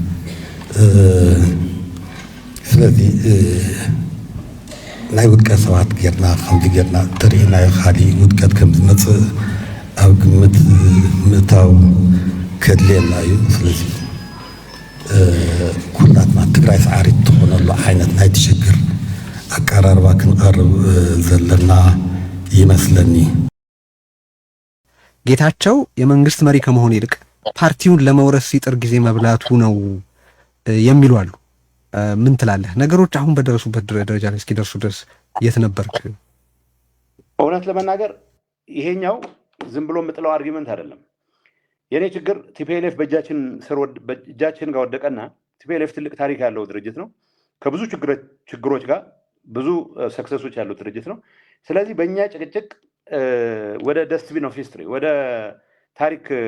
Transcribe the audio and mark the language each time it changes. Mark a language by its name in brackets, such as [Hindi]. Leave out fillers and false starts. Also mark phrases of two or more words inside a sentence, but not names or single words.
[Tigrinya] ስለዚ ናይ ውድቀት ሰባት ጌርና ከምዚ ጌርና ተሪእናዮ ካሊእ ውድቀት ከም ዝመፅእ ኣብ ግምት ምእታው ከድልየና እዩ። ስለዚ ኩላትና ትግራይ ሰዓሪት ትኾነሉ ዓይነት ናይ ትሽግር ኣቀራርባ ክንቀርብ ዘለና ይመስለኒ። [Amharic] ጌታቸው የመንግስት መሪ ከመሆን ይልቅ ፓርቲውን ለመውረስ ሲጥር ጊዜ መብላቱ ነው የሚሉ አሉ። ምን ትላለህ? ነገሮች አሁን በደረሱበት ደረጃ ላይ እስኪደርሱ ድረስ የት ነበርክ? እውነት ለመናገር ይሄኛው ዝም ብሎ የምጥለው አርጊመንት አይደለም። የኔ ችግር ቲፒኤልኤፍ በእጃችን ጋር ወደቀና ቲፒኤልኤፍ ትልቅ ታሪክ ያለው ድርጅት ነው። ከብዙ ችግሮች ጋር ብዙ ሰክሰሶች ያሉት ድርጅት ነው። ስለዚህ በእኛ ጭቅጭቅ ወደ [English] dustbin of history [Amharic] ወደ ታሪክ